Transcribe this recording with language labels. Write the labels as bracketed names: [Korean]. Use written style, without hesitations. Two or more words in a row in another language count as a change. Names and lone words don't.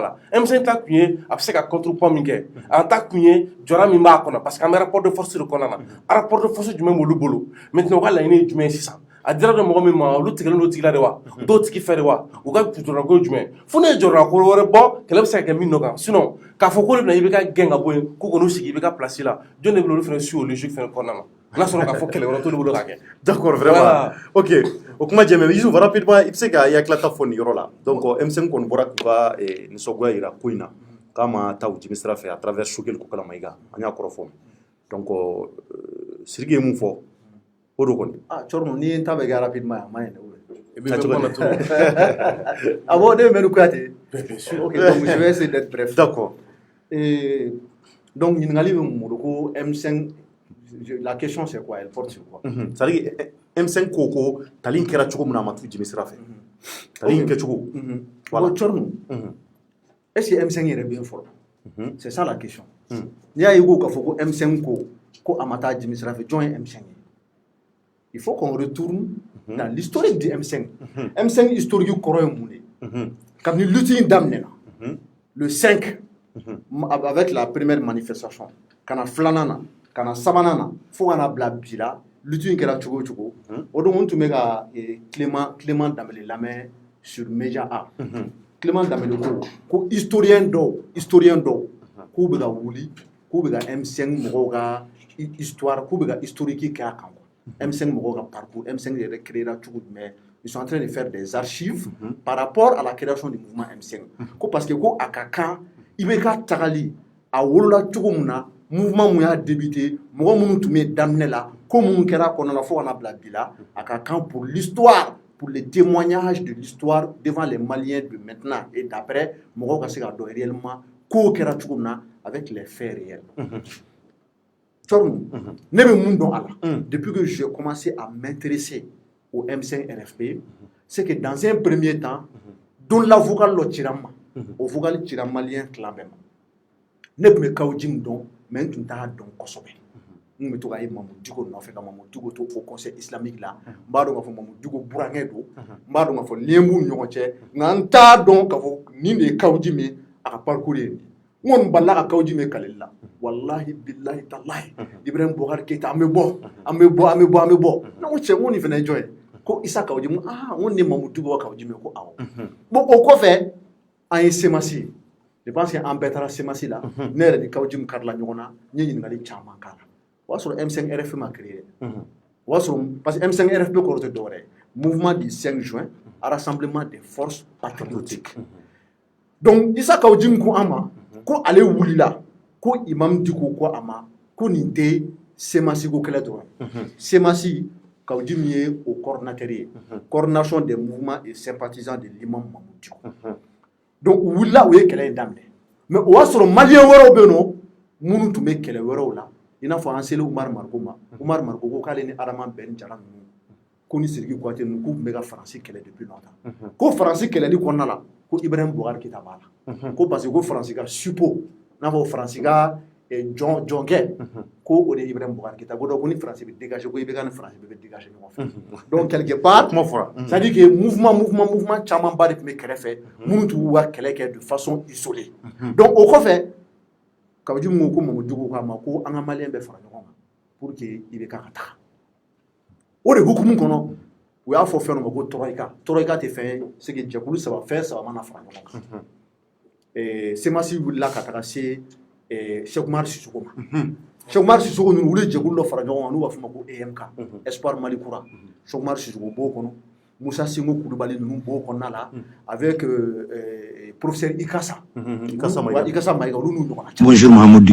[Bambara] la M5 ta kun ye a bɛ se ka contrepoids min kɛ a ta kun ye jɔyɔrɔ min b'a kɔnɔ [French] parce que [Bambara] an bɛ [French] rapport de force [Bambara] de kɔnɔna na [French] rapport de force [Bambara] jumɛn b'olu bolo maintenant u ka laɲini ye jumɛn ye sisan a dira dɔ mɔgɔ min ma olu tigɛlen don tigila de wa dɔw tigi fɛ de wa u ka jɔrɔna ko jumɛn fo ne ye jɔrɔna ko wɛrɛ bɔ kɛlɛ bɛ se ka kɛ min nɔ kan sinon k'a fɔ ko de bɛna i bɛ ka gɛn ka bɔ yen ko kɔni sigi i bɛ ka place la jɔn de bɛ olu fana su o logique fana kɔnɔna na n'a sɔrɔ k'a fɔ kɛlɛ wɛrɛ t'olu bolo k'a kɛ. [French] D'accord, vraiment. [Bambara] Ok, o kuma jɛmɛ Yusuf rapidement i bɛ se ka i hakilata fɔ nin yɔrɔ la donc M5 kɔni bɔra k'u ka nisɔngoya jira ko in na k'a ma taa u jimi sira fɛ [French] à travers [Bambara] Choguel Kokala Maïga an y'a kɔrɔ fɔ donc Sidiki ye mun fɔ o de kɔni. Thierno ni n ta bɛ kɛ rapidement a ma ɲɛ dɛ. Ah bon, ne bɛ Kouyaté. [French] Ok, donc je vais essayer d'être bref. D'accord. [Bambara] Donc ɲininkali bɛ mun bolo ko M5 la [French] question c'est quoi, elle porte sur quoi? [Bambara] C'est-à-dire M5 ko tali in kɛra cogo min na a ma t'u jimi sira fɛ tali in kɛcogo. Voilà. Thierno, [French] est-ce que [Bambara] M5 yɛrɛ bɛ yen fɔlɔ? [French] C'est ça la question. [Bambara] N'i y'a ye ko k'a fɔ ko M5 ko a ma taa jimi sira fɛ jɔn ye M5 ye? [French] Il faut qu'on retourne dans l'historique de M5. [Bambara] M5 historique kɔrɔ ye mun de? Kabini lutte in daminɛna [French] le 5 avec la première manifestation [Bambara] kana filanan na kana sabanan na fo kana bila bi la lutte in kɛra cogo o cogo o don n tun bɛ ka Clément Dembélé lamɛn sur Média A. Clément Dembélé ko historien dɔw k'u bɛ ka wuli k'u bɛ ka M5 mɔgɔw ka histoire k'u bɛ ka historique kɛ a kan. M5 mɔgɔw ka parcours, M5 yɛrɛ créera cogo jumɛn? [French] Ils sont en train de faire des archives par rapport à la création du mouvement M5. [Bambara] Ko [French] parce que [Bambara] ko a ka kan i bɛ ka tagali a wolola cogo min na mouvement mun y'a débuté mɔgɔ minnu tun bɛ daminɛ la ko minnu kɛra kɔnɔna la fo kana bila bi la a ka kan [French] pour l'histoire pour les témoignages de l'histoire devant les Maliens de maintenant et d'après [Bambara] mɔgɔw ka se ka dɔn réellement ko kɛra cogo min na [French] avec les faits réels. [Bambara] Ne bɛ mun dɔn a la [French] depuis que j'ai commencé à m'intéresser au M5 RFP c'est que dans un premier temps [Bambara] don la vocal dɔ cira n ma o vocal cira malien clan bɛɛ ma ne tun bɛ Kawujim dɔn mais n tun t'a dɔn kosɛbɛ n bɛ to ka ye Mamadou Diko nɔfɛ ka Mamadou Diko to [French] au conseil islamique [Bambara] la n b'a dɔn k'a fɔ Mamadou Diko burankɛ don n b'a dɔn k'a fɔ lien b'u ni ɲɔgɔn cɛ nka n t'a dɔn k'a fɔ nin de ye Kawujim ye a ka parcours ye nin n kɔni balila ka Kawujim ye kaleli la [Arabic] wallahi billahi talahi [Bambara] Ibrahim Boubacar Keita an bɛ bɔ ne ko cɛ n ko nin fana ye jɔn ye ko Isa Kawujim n ko nin ye Mamadou Diko ka Kawujim ye ko awɔ bon o kɔfɛ an ye Semasi ye [French] je pense que [Bambara] an bɛɛ taara Semasi la ne yɛrɛ ni Kawujim karila ɲɔgɔn na n ye ɲininkali caman k'a la o y'a sɔrɔ M5 RFP ma créé o y'a sɔrɔ [French] parce que [Bambara] M5 RFP kɔrɔ tɛ dɔwɛrɛ ye [French] mouvement du 5 juin rassemblement des forces patriotiques [Bambara] donc Isa Kawujim ko an ma ko ale wulila ko Imam Diko ko a ma ko nin tɛ Semasi ko kɛlɛ dɔrɔn Semasi Kawujim ye o coordinateur ye [French] coordination des mouvements et sympathisants de l'imam [Bambara] Mamadou Diko donc u wulila u ye kɛlɛ in daminɛ mais o y'a sɔrɔ malien wɛrɛw bɛ yen nɔ minnu tun bɛ kɛlɛ wɛrɛw la i n'a fɔ an selen Umar Mariko ma Umar Mariko ko k'ale ni Adama Ben Jara ninnu ko ni Sidiki Kouyaté ninnu k'u tun bɛ ka Faransi kɛlɛ [French] depuis longtemps [Bambara] ko Faransi kɛlɛli kɔnɔna la ko Ibrahim Boubacar Keita b'a la ko parce que ko Faransi ka suppôt n'a fɔ Faransi ka jɔnkɛ ko o de ye Ibrahim Boubacar Keita ko donc ko ni Faransi bɛ dégager ko IBK ni Faransi bɛɛ bɛ dégager ɲɔgɔn fɛ [French] donc quelque part [Bambara] Kuma fɔra. [French] c'est-à-dire que [Bambara] mouvement camanba de tun bɛ kɛrɛfɛ minnu tun b'u ka kɛlɛ kɛ [French] de façon isolée [Bambara] donc o kɔfɛ Kawujim ko Mamadou Diko k'a ma ko an ka Malien bɛɛ fara ɲɔgɔn kan [French] pour que [Bambara] IBK ka taga o de hukumu kɔnɔ u y'a fɔ fɛn dɔ ma ko Troïka tɛ fɛn ye c'est que jɛkulu fɛn saba mana fara ɲɔgɔn kan Semasi wulila ka taga se Cheikh Oumar Sissoko ma Cheikh Oumar Sissoko ninnu olu ye jɛkulu dɔ fara ɲɔgɔn kan n'u b'a fɔ o ma ko EMK Espoir Mali Kura Cheikh Oumar Sissoko b'o kɔnɔ Moussa Singo Kulubali ninnu b'o kɔnɔna la [French] avec professeur [Bambara] Ikasa Maïga olu n'u ɲɔgɔnna caman. Bonjour Mahamadou Diko.